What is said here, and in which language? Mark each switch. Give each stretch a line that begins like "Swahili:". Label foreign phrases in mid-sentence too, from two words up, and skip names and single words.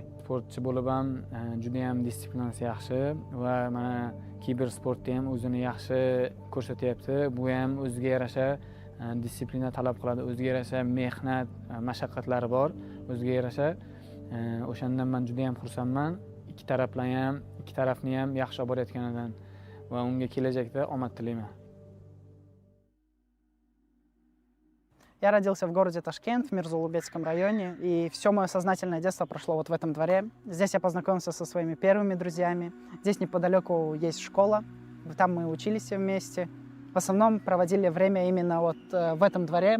Uzbek: Sportchi bo'lib ham judayam disiplinasi yaxshi va mana kibersportda ham o'zini yaxshi ko'rsatyapti. Bu ham o'ziga yarasha disiplina talab qiladi, o'ziga yarasha mehnat, mashaqqatlari bor, o'ziga yarasha. O'shandan men judayam xursandman. Ikki tarafni ham yaxshi olib borayotganidan va unga kelajakda omad tilayman.
Russian: Я родился в городе Ташкент, в Мирзулубецком районе, и все мое сознательное детство прошло вот в этом дворе. Здесь я познакомился со своими первыми друзьями. Здесь неподалеку есть школа, там мы учились все вместе. В основном проводили время именно вот в этом дворе.